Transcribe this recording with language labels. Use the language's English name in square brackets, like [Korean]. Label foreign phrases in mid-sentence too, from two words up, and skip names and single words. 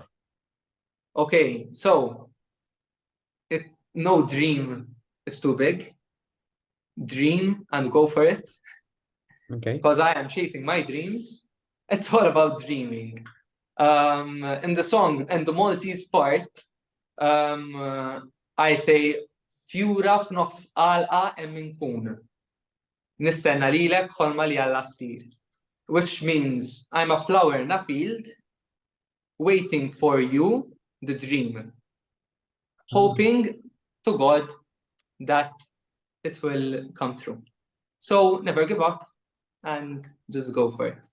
[English] Okay, so no dream is too big. Dream and go for it. Okay. Because I am chasing my dreams. It's all about dreaming. In the song, and the Maltese part, I say [Maltese] Fjura f'nofs qalqa hemm inkun. Nistenna lilek ħolma li alla ssir. [English] Which means I'm a flower in a field waiting for you, the dream. Hoping to God that it will come true. So never give up and just go for it.